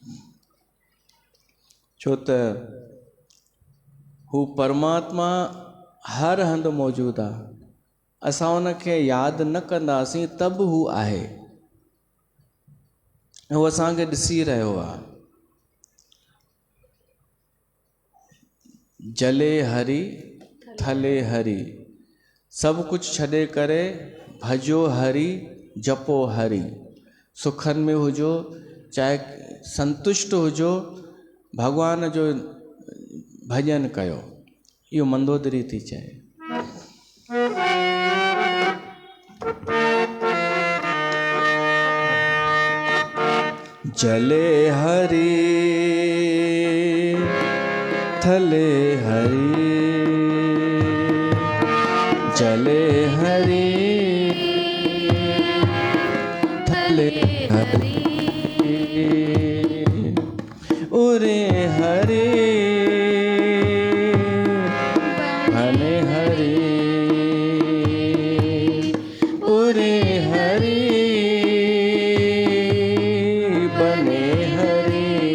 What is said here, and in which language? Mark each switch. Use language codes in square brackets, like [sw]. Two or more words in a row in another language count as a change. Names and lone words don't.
[sd] छो त हू परमात्मा हर हंधि मौजूदु आहे। असां उनखे यादि न कंदासीं त बि हू आहे, हू असांखे ॾिसी रहियो आहे। जले हरि थले हरि, सब कुछ छॾे करे भजो हरि जपो हरि। सुखन में हुजो चाहे संतुष्ट हुजो, भगवान जो भजन कयो, इहो मंदोदरी थी चए। जले हरि थले हरि, जले हरि थले हरि, उरे हरि भने हरि, उरे हरि बने हरि।